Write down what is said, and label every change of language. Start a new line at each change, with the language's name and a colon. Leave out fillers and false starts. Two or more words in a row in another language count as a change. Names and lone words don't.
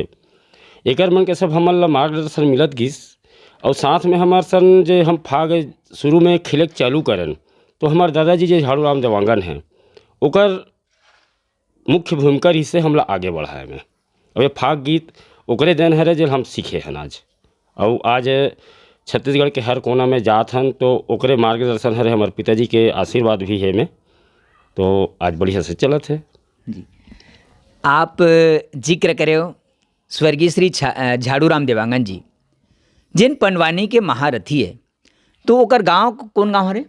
Chhattisgarhi: एक मन के सब हमन ला मार्गदर्शन मिलत गिस। और साथ में हमार सन जो हम फाग शुरू में खिलक चालू करन तो हमार दादाजी जो झाड़ू राम देवांगन हैं, ओकर मुख्य भूमिका रही से हमला आगे बढ़ाए में। और ये फाग गीत ओकरे देन हरे जो हम सीखे हैं आज। और आज छत्तीसगढ़ के हर कोना में जात हन तो ओकरे मार्गदर्शन हरे हमारे पिताजी के आशीर्वाद भी है में, तो आज बढ़िया से चलत है जी। आप जिक्र करे हो स्वर्गीय श्री झाड़ू राम देवांगन जी, जिन पंडवानी के महारथी है, तो ओकर गांव कौन गांव हरे?